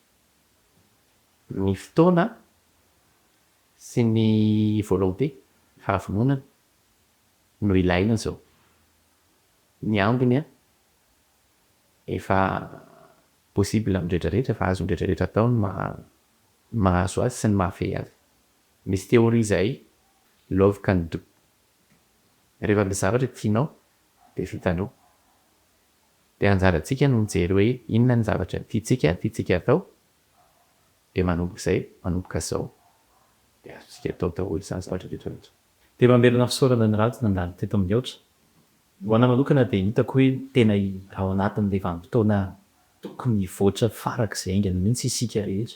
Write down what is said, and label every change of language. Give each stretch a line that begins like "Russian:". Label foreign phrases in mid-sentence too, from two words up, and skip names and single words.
Malagasy: Ny fotoana sy ny volonté fahavononana no ilaina zao. Ny ambiny efa possible amin'ny rehetrarehetra fa azo ny rehetrarehetra atao ny mahazo azy sy ny mahafehy azy. Misy théorie izay
English: love can do.
Malagasy: Rehefa misy zavatra tianao dia vitanao. Dia anjarantsika no mijery hoe inona ny zavatra tiantsika atao dia manomboka izao dia azontsika atao daholo izany zavatra rehetrarehetra. Dia mamelona fisaorana ny Rajo nandalo teto amin'ny AOTRA. Ho anahy manokana dia hitako hoe tena ao anatin'ilay vanim-potoana tokony hivoatra farak'izay aingana mihitsy isika rehetra.